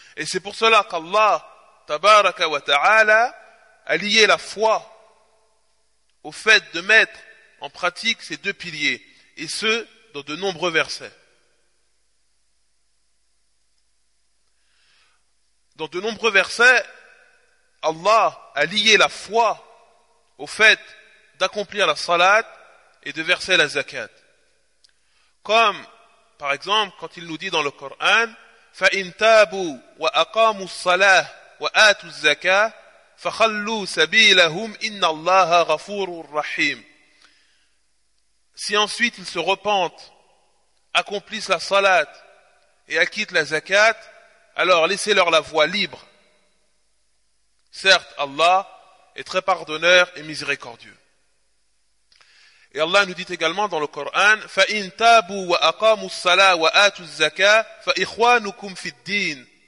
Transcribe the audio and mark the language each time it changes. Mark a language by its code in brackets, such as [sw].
[fr] Et c'est pour cela qu'Allah, tabaraka wa ta'ala, a lié la foi au fait de mettre en pratique ces deux piliers, et ce, dans de nombreux versets. Dans de nombreux versets, Allah a lié la foi au fait d'accomplir la salat et de verser la zakat. Comme, par exemple, quand il nous dit dans le Coran, [ar] فَإِنْ تَابُوا وَأَقَامُوا الصَّلَاةَ وَآتُوا الزَّكَاةَ فَخَلُّوا سَبِيلَهُمْ إِنَّ اللَّهَ غَفُورٌ رَحِيمٌ. [fr] Si ensuite ils se repentent, accomplissent la salat et acquittent la zakat, alors laissez-leur la voie libre. Certes, Allah est très pardonneur et miséricordieux. Et Allah nous dit également dans le Coran, [ar] فَإِنْ تَابُوا وَأَقَامُوا الصَّلَاةَ وَآتُوا الزَّكَاةَ فَإِخْوَانُكُمْ فِي الدِّينِ.